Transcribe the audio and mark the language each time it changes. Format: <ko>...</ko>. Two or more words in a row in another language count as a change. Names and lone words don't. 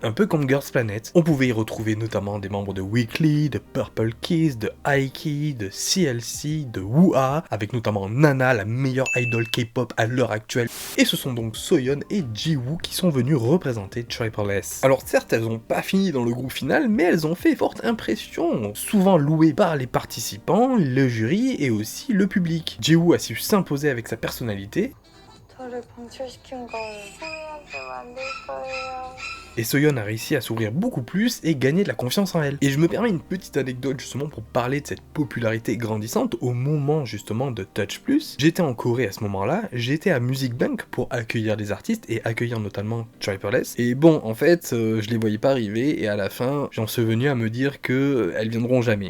<fr>Un peu comme Girls Planet. On pouvait y retrouver notamment des membres de Weekly, de Purple Kiss, de Aiki, de CLC, de Woo-ah, avec notamment Nana, la meilleure idol K-pop à l'heure actuelle. Et ce sont donc Soyeon et Jiwoo qui sont venus représenter Triple S. Alors certes, elles n'ont pas fini dans le groupe final, mais elles ont fait forte impression, souvent louées par les participants, le jury et aussi le public. Jiwoo a su s'imposer avec sa personnalité.</fr> <ko>저를 방출시킨 걸 후회하게 만들 거예요.</ko> <fr>Et Soyeon a réussi à s'ouvrir beaucoup plus et gagner de la confiance en elle. Et je me permets une petite anecdote justement pour parler de cette popularité grandissante au moment justement de Touch Plus. J'étais en Corée à ce moment-là, j'étais à Music Bank pour accueillir des artistes et accueillir notamment Triple S. Et bon, en fait, je les voyais pas arriver et à la fin, j'en suis venu à me dire que elles viendront jamais.</fr>